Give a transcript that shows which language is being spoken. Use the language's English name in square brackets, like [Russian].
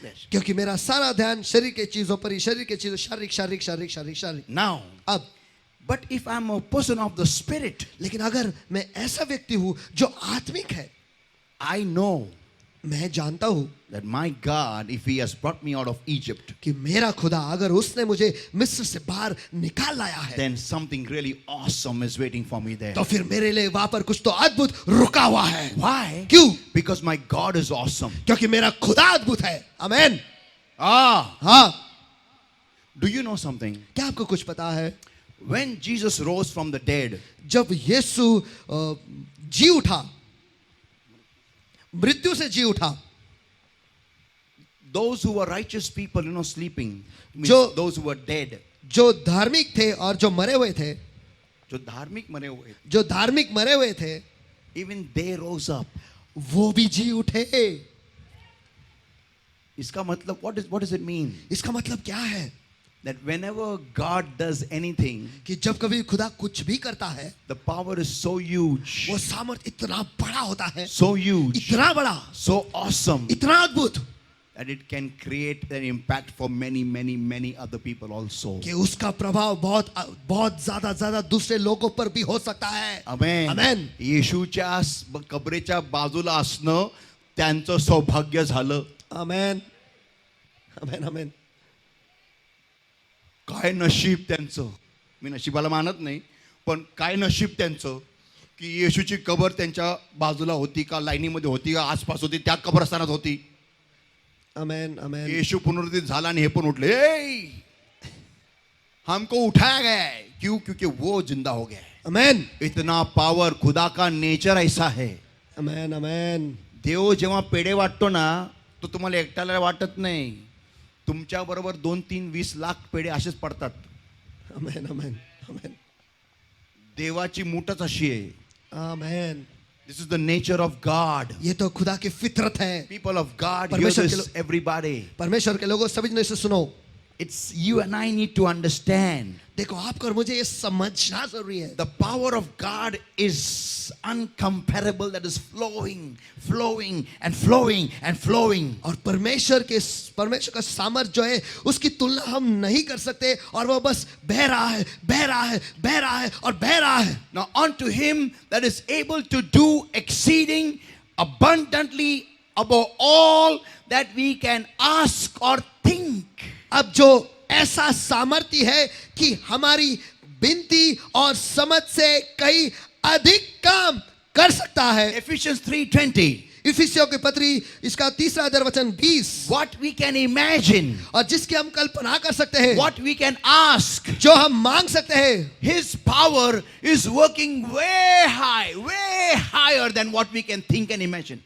[Hindi] क्योंकि मेरा सारा ध्यान शरीर के चीजों पर ही, शरीर के चीजों, शारीरिक. [English] Now, [Hindi] अब [English] but if I'm a person of the spirit, [Hindi] लेकिन अगर मैं ऐसा व्यक्ति हूँ जो आत्मिक है, [English] I know [Hindi] मैं जानता हूँ [English] that my God, if He has brought me out of Egypt, [Hindi] कि मेरा खुदा अगर उसने मुझे मिस्र से बाहर निकाल लाया है, [English] then something really awesome is waiting for me there. [Hindi] तो फिर मेरे लिए वहां पर कुछ तो अद्भुत रुका हुआ है. [English] Why? [Hindi] क्यों? [English] Because my God is awesome. [Hindi] क्योंकि मेरा खुदा अद्भुत है. आमीन. Ah, हाँ. [English] do you know something? [Hindi] क्या आपको कुछ पता है? [English] When Jesus rose from the dead, [Hindi] जब यीशु जी उठा, मृत्यु से जी उठा, [English] those who were righteous people, sleeping, means those who were dead, [Hindi] जो धार्मिक थे और जो मरे हुए थे, जो धार्मिक मरे हुए, जो धार्मिक मरे हुए थे, [English] even they rose up. [Hindi] वो भी जी उठे. इसका मतलब [English] what does it mean? [Hindi] इसका मतलब क्या है? [English] That whenever God does anything, [Hindi] कि जब कभी खुदा कुछ भी करता है, [English] the power is so huge, [Hindi] वो सामर्थ इतना बड़ा होता है, [English] so huge, [Hindi] इतना बड़ा, [English] so awesome, [Hindi] इतना अद्भुत, [English] that it can create an impact for many other people also. [Hindi] कि उसका प्रभाव बहुत ज्यादा दूसरे लोगों पर भी हो सकता है. आमेन. आमेन. [Marathi] येशूच्या कबरेच्या बाजूला असणं त्यांचं सौभाग्य झालं. आमेन. आमेन. आमेन. काय नशीब त्यांचं. मी नशिबाला मानत नाही, पण काय नशीब त्यांचं की येशूची कबर त्यांच्या बाजूला होती का, लाईनीमध्ये होती का, आसपास होती, त्या कब्रस्थानात होती. आमेन. आमेन. येशू पुनरुत्थित झाला आणि हे पण उठले. [Hindi] हमको उठाया गया है क्यों? क्योंकि वो जिंदा हो गया है. आमेन. इतना पावर, खुदा का नेचर ऐसा है. आमेन. आमेन. [Marathi] देव जेव्हा पेढे वाटतो ना, तो तुम्हाला एकट्याला वाटत नाही. तुमच्या बरोबर 2-3-20 लाख पेढे असेच पडतात. आमेन. आमेन. आमेन. देवाची मूठच अशी आहे. आमेन. [English] This is the nature of God. [Hindi] ये तो खुदा की फितरत है. [English] people of God, [Hindi] परमेश्वर के [English] Everybody. [Hindi] परमेश्वर के लोगों सभी ने इसे सुनो. [English] It's you and I need to understand. [Hindi] देखो, आपको और मुझे ये समझना जरूरी है. [English] The power of God is uncomparable, that is flowing, flowing and flowing and flowing. [Hindi] और परमेश्वर का सामर्थ जो है उसकी तुलना हम नहीं कर सकते, और वो बस बह रहा है, बह रहा है, बह रहा है और बह रहा है. [English] Now unto him that is able to do exceeding abundantly above all that we can ask or think. [Hindi] अब जो ऐसा सामर्थ्य है कि हमारी विनती और समझ से कई अधिक काम कर सकता है. [English] Ephesians 3:20. [Hindi] इफिसियों की पत्री इसका 3 अध्याय वचन 20. [English] What we can imagine, [Hindi] और जिसकी हम कल्पना कर सकते हैं, [English] what we can ask, [Hindi] जो हम मांग सकते हैं, [English] his power is working way high, way higher than what we can think and imagine.